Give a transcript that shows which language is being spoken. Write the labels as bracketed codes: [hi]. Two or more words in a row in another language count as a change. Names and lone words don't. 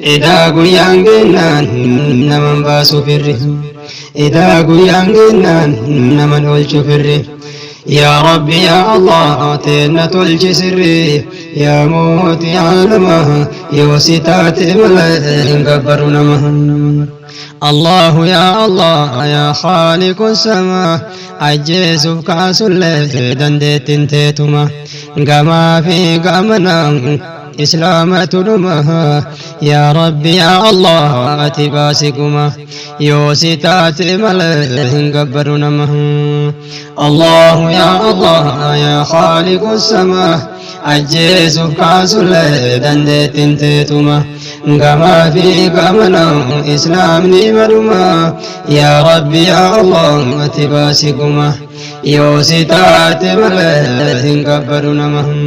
[om] Edaa guyyaan gennaan naman baasu firri. Edaa guyyaan gennaan naman oolchu firri. [ar] يا ربي، يا الله, [om] teenna tolchi sirri. Yaa mootii aalamaa, yoo si taate malee hin gabbaru nama. [ar] الله يا الله يا خالق السماء، [om] ajjeesuuf kaasuun dandeettiin teetuma. Gamaa fi gamanaan Islaamatu dhuma. [ar] يا ربي، يا الله, [om] ati baasi guma. Yoo si taate malee hin gabbaru nama. [ar] الله يا الله يا خالق السماء، [om] ajjeesuuf kaasulle dandeettiin teetuma. Gamaa fi gamana Islaamni maduma. [ar] يا ربي، يا الله, [om] ati baasi guma. Yoo si taate malee hin gabbadu nama.